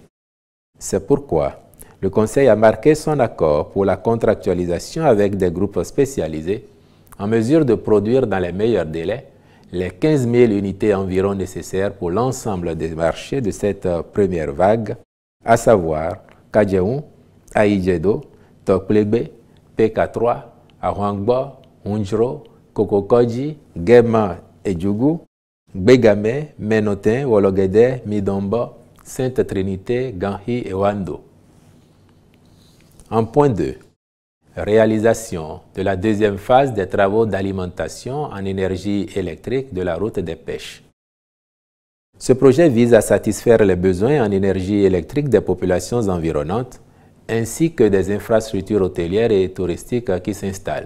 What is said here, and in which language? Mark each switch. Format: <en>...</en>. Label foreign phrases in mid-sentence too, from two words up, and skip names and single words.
<fr>C'est pourquoi le Conseil a marqué son accord pour la contractualisation avec des groupes spécialisés en mesure de produire dans les meilleurs délais les 15 000 unités environ nécessaires pour l'ensemble des marchés de cette première vague, à savoir Kadjeou, Aïdjedo, Tokplebe, PK3, Ahwangbo, Unjro, Kokokoji, Gema et Djougou, Begame, Menotin, Wologede, Midombo, Sainte Trinité, Ganhi et Wando. En point 2, réalisation de la deuxième phase des travaux d'alimentation en énergie électrique de la route des pêches. Ce projet vise à satisfaire les besoins en énergie électrique des populations environnantes ainsi que des infrastructures hôtelières et touristiques qui s'installent.</fr>